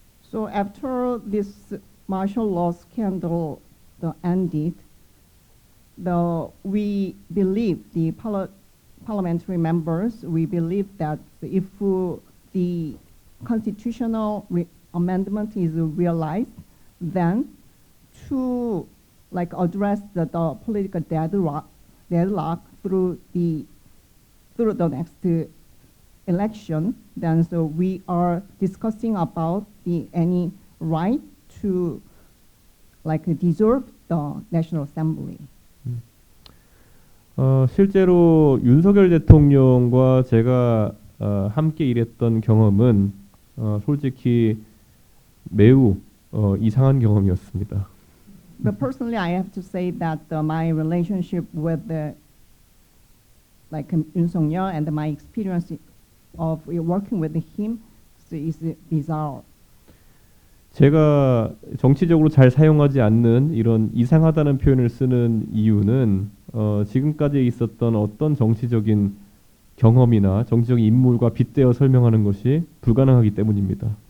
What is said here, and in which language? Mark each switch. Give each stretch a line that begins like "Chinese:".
English: So after this martial law scandal ended, we believe the parliamentary members, we believe that if the constitutional amendment is realized, then to address the political deadlock through the next election, then we are discussing about any right to dissolve the National Assembly.
Korean: 실제로 윤석열 대통령과 제가 함께 일했던 경험은 솔직히 매우 이상한 경험이었습니다.
English: But personally, I have to say that my relationship with Yoon Suk-yeol and my experience of working with him is bizarre.
Korean: 제가 정치적으로 잘 사용하지 않는 이런 이상하다는 표현을 쓰는 이유는 지금까지 있었던 어떤 정치적인 경험이나 정치적인 인물과 빗대어 설명하는 것이 불가능하기 때문입니다.